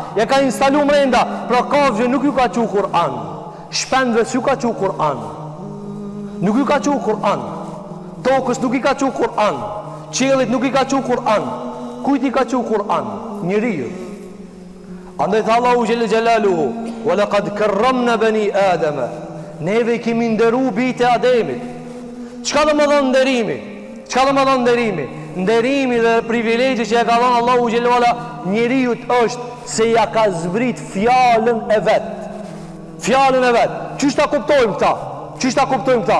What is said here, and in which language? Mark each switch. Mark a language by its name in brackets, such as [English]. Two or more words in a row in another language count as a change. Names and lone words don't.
[Albanian] Pra kafshën nuk ju ka qu Kur'an. Shpendëve s'ju ka qu Kur'an. Nuk ju ka qu Kur'an. Tokës nuk i ka qu Kur'an. Qiellit nuk i ka qu Kur'an. Kujt i ka qu Kur'an? Njeriu. Andaj tha Allahu [Arabic] جل جلاله: "ولقد كرمنا بني آدم." [Albanian] Neve kemi nderu bijtë e Ademit. Çka do të thonë nderimi? Nderimi dhe privilegji që ja ka dhënë Allahu [Arabic] جل وعلا [Albanian] njeriu është se ja ka zbrit fjalën e vet. Çish ta kuptojmë këta?